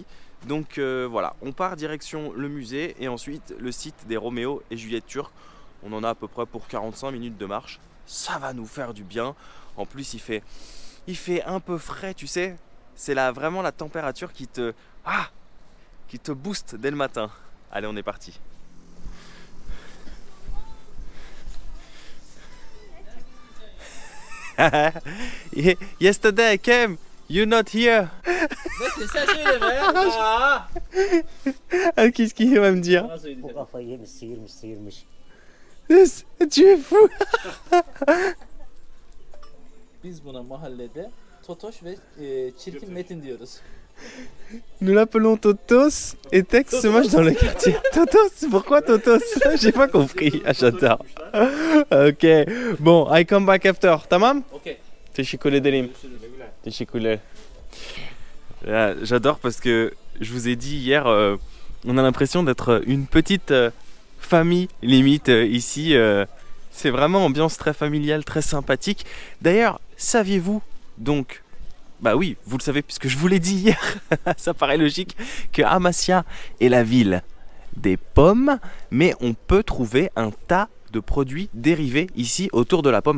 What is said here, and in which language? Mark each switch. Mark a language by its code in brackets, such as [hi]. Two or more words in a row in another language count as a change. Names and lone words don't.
[fr] Donc voilà, on part direction le musée et ensuite le site des Roméo et Juliette turcs. On en a à peu près pour 45 minutes de marche. Ça va nous faire du bien. En plus, il fait un peu frais, tu sais. C'est là vraiment la température qui te booste dès le matin. Allez, on est parti. [en] Yesterday I came, you're not here. [fr] Qu'est-ce qu'il va me dire? Tu es fou. [tr] Biz buna mahallede Totoş ve Çirkin Metin diyoruz. [fr] Nous l'appelons Totos et Tex se moche dans le quartier. Totos, pourquoi Totos? J'ai pas compris. Ah, j'adore. Ok, bon, [en] I come back after. [tr] Tamam? Ok. Teşekkür ederim. Teşekkürler. [fr] J'adore parce que je vous ai dit hier, on a l'impression d'être une petite famille limite ici. C'est vraiment ambiance très familiale, très sympathique. D'ailleurs, saviez-vous donc, bah oui, vous le savez puisque je vous l'ai dit hier, ça paraît logique, que Amasya est la ville des pommes, mais on peut trouver un tas de produits dérivés ici autour de la pomme.